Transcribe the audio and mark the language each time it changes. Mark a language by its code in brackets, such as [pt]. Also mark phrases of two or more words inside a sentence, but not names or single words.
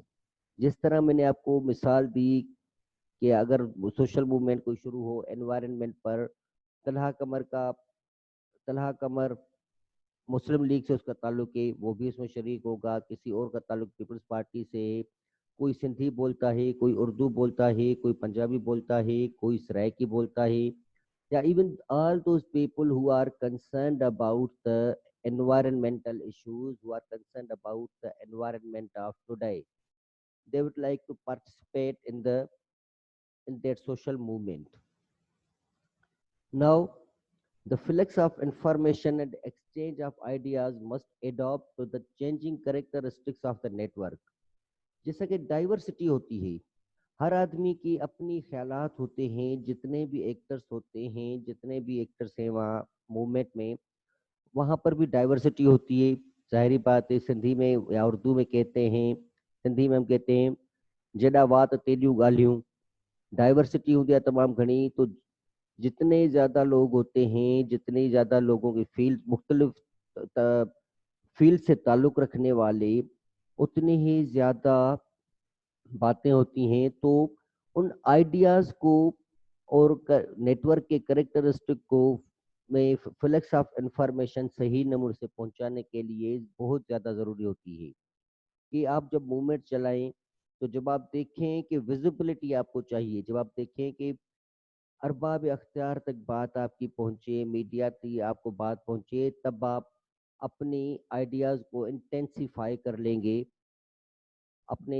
[ur] جس طرح میں نے آپ کو مثال دی کہ اگر [en] social movement [ur] کوئی شروع ہو انوائرنمنٹ پر، طلحہ قمر کا طلحہ قمر مسلم لیگ سے اس کا تعلق ہے، وہ بھی اس میں شریک ہوگا. کسی اور کا تعلق پیپلز پارٹی سے ہے، کوئی سندھی بولتا ہے، کوئی اردو بولتا ہے، کوئی پنجابی بولتا ہے، کوئی سرائیکی بولتا ہے، یا [en] even all those people who are concerned about the environmental issues, who are concerned about the environment of today, they would like to participate in that social movement. Now, the flux of information and exchange of ideas must adapt to the changing characteristics of the network. [ur] جیسا کہ ڈائیورسٹی ہوتی ہے، ہر آدمی کی اپنی خیالات ہوتے ہیں، جتنے بھی ایکٹرز ہوتے ہیں، جتنے بھی ایکٹرز ہیں وہاں موومنٹ میں، وہاں پر بھی ڈائیورسٹی ہوتی ہے. ظاہری بات ہے، سندھی میں یا اردو میں کہتے ہیں، سندھی میں ہم کہتے ہیں, सिंधी में हम कहते हैं [sd] जेॾा वात तेॾियूं ॻाल्हियूं। डाइवर्सिटी हूंदी आहे तमामु घणी, [ur] تو جتنے زیادہ لوگ ہوتے ہیں، جتنی زیادہ لوگوں کی فیلڈ مختلف فیلڈ سے تعلق رکھنے والے، اتنی ہی زیادہ باتیں ہوتی ہیں. تو ان آئیڈیاز کو اور نیٹ ورک کے کیریکٹرسٹک کو میں [en] flux of information [ur] صحیح نمونے سے پہنچانے کے لیے بہت زیادہ ضروری ہوتی ہے کہ آپ جب موومنٹ چلائیں، تو جب آپ دیکھیں کہ ویزیبلٹی آپ کو چاہیے، جب آپ دیکھیں کہ ارباب اختیار تک بات آپ کی پہنچے، میڈیا تک آپ کو بات پہنچے، تب آپ اپنی آئیڈیاز کو انٹینسیفائی کر لیں گے اپنے.